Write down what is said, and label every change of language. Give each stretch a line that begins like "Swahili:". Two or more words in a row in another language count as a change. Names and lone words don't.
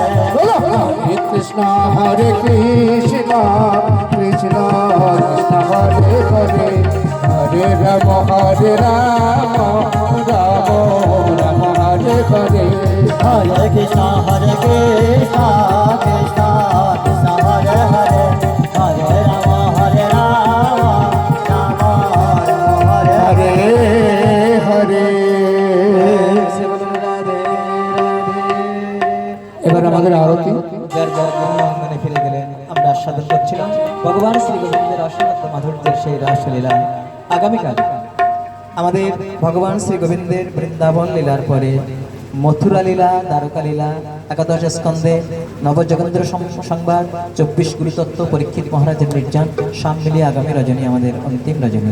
Sanskrit: হরে কৃষ্ণ কৃষ্ণ কৃষ্ণ হরে হরে হরে রাম হরে রাম রাম রাম হরে হরে Hare Krishna, Hare Krishna, Krishna Krishna, Hare Hare, Hare Rama, Hare Rama, Rama Rama, Hare হরে হরে
Bangla: এবার আমাদের আরতি যার যার গৃহাঙ্গনে ফিরে গেলেন আমরা আস্বাদন করছিলাম ভগবান শ্রী গোবিন্দের অসীমত মাধুর্যের সেই রাসলীলা। আগামীকাল আমাদের ভগবান শ্রী গোবিন্দের বৃন্দাবন লীলার পরে মথুরা লীলা, দ্বারকা লীলা, একাদশ স্কন্ধে নবজগন্দ্র সংবাদ, 24 গুরুতত্ত্ব, পরীক্ষিত মহারাজের নির্যান, সাম মিলিয়ে আগামী রজনী আমাদের অন্তিম রজনী।